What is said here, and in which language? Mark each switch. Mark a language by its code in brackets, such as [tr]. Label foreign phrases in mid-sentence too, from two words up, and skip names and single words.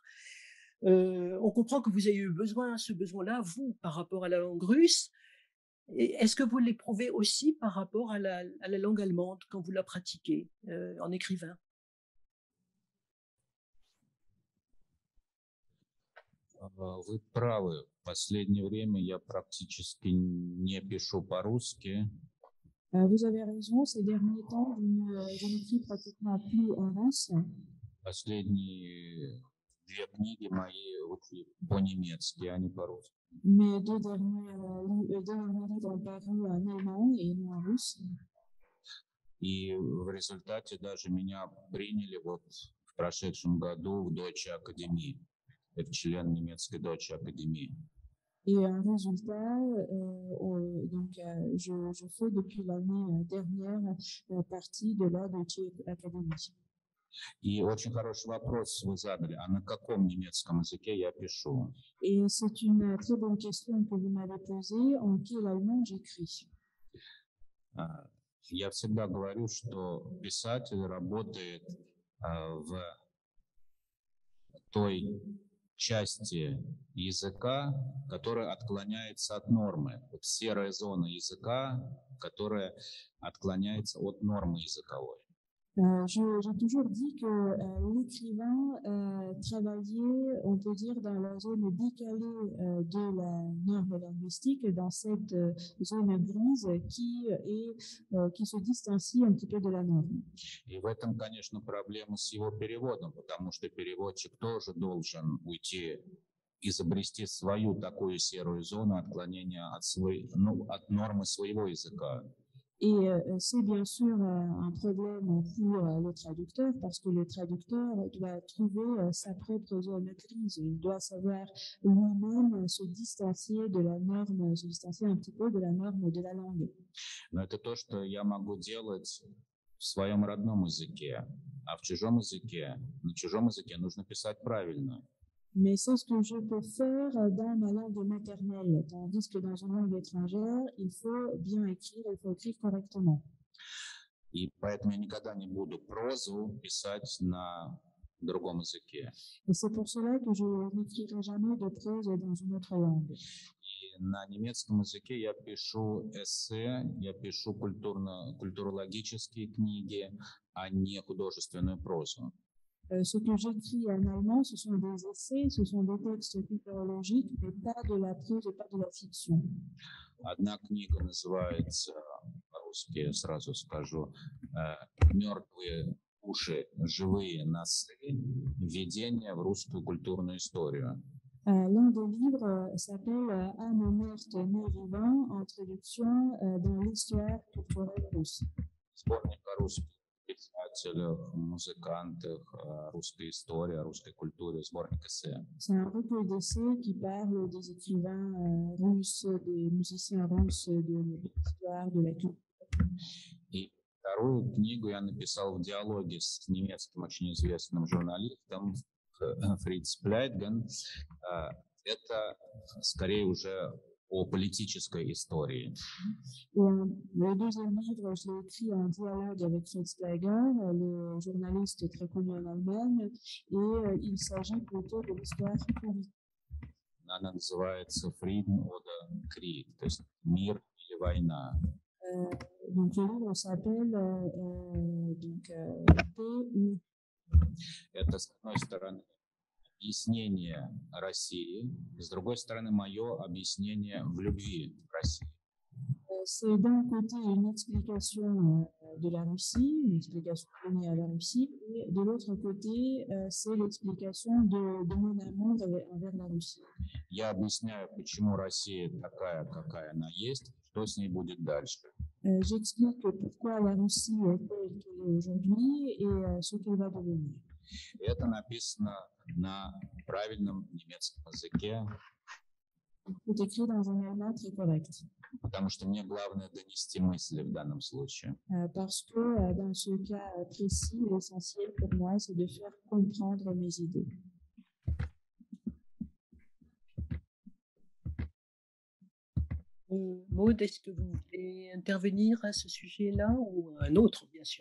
[fr] On comprend que vous avez eu ce besoin-là, vous, par rapport à la langue russe. Est-ce que vous l'éprouvez aussi par rapport à la langue allemande quand vous la pratiquez en écrivain? [ru] Вы правы. В последнее время я практически не пишу по-русски. [fr] Vous avez raison, ces derniers temps, je n'écris pratiquement plus en russe. [ru] Последние две книги мои вышли по-немецки, а не по-русски. [fr] Mes deux derniers livres ont paru en allemand et non en russe. [ru] И в результате даже меня приняли вот в прошедшем году в Deutsche Akademie. Это член немецкой Deutsche Akademie. [fr] Et en résultat, je fais depuis l'année dernière partie de la Deutsche Akademie. [ru] И очень хороший вопрос вы задали. А на каком немецком языке я пишу? [fr] Et c'est une très bonne question que vous m'avez posée. En quel allemand j'écris? [ru] Я всегда говорю, что писатель работает в той части языка, которая отклоняется от нормы. Вот серая зона языка, которая отклоняется от нормы языковой. [fr] J'ai toujours dit que l'écrivain travaillait, on peut dire, dans la zone décalée de la norme linguistique, dans cette zone grise qui se distancie un petit peu de la norme. [ru] И в этом, конечно, проблема с его переводом, потому что переводчик тоже должен уйти, изобрести свою такую серую зону отклонения от нормы своего языка. [fr] Et c'est bien sûr un problème pour le traducteur parce que le traducteur doit trouver sa propre zone grise. Il doit savoir lui-même se distancier de la norme, se distancier un petit peu de la norme de la langue. [ru] Но это то, что я могу делать в своем родном языке, а в чужом языке, на чужом языке нужно писать правильно. [fr] Mais c'est ce que je peux faire dans ma langue maternelle, tandis que dans une langue étrangère, il faut bien écrire, il faut écrire correctement. [ru] И поэтому я никогда не буду прозу писать на другом языке. [fr] Et c'est pour cela que je n'écrirai jamais de prose dans une autre langue. [ru] И на немецком языке я пишу эссе, я пишу культурологические книги, а не художественную прозу. [fr] Ce que j'écris en allemand, ce sont des essais, ce sont des textes culturologiques, mais pas de la prose et pas de la fiction. [ru] Одна книга называется, по-русски сразу скажу, «Мертвые уши, живые носы. Введение в русскую культурную историю». [fr] L'un des livres s'appelle Âme morte, nez vivant, en traduction dans l'histoire culturelle russe. [ru] Сборник о русских писателях, музыкантах, русской истории, о русской культуре, сборник эссе. [fr] C'est un recueil d'essais qui parle des écrivains russes, des musiciens russes, de l'histoire, de la culture. [ru] И вторую книгу я написал в диалоге с немецким очень известным журналистом Фриц Плейтген. Это скорее уже о политической истории. [fr] Le deuxième livre, je l'ai écrit en dialogue avec Fritz Pleiger, le journaliste très connu en Allemagne, et il s'agit plutôt de l'histoire politique. [ru] Она называется «Frieden oder Krieg», то есть «Мир или война». [fr] Donc le livre s'appelle Paix ou... [ru] Это, с одной стороны, объяснение России, с другой стороны, мое объяснение в любви к России. [fr] C'est d'un côté une explication de la Russie, une explication donnée à la Russie, et de l'autre côté, c'est l'explication de mon amour envers la Russie. [ru] Я объясняю, почему Россия такая, какая она есть, что с ней будет дальше. [fr] J'explique pourquoi la Russie est telle qu'elle est aujourd'hui et ce qu'elle va devenir. [ru] Это написано на правильном немецком языке. [fr] C'est écrit dans un allemand très correct. [ru] Потому что мне главное донести мысли в данном случае. [fr] Parce que dans ce cas précis, l'essentiel pour moi, c'est de faire comprendre mes idées. Maud, est-ce que vous voulez intervenir à ce sujet-là ou un autre, bien sûr?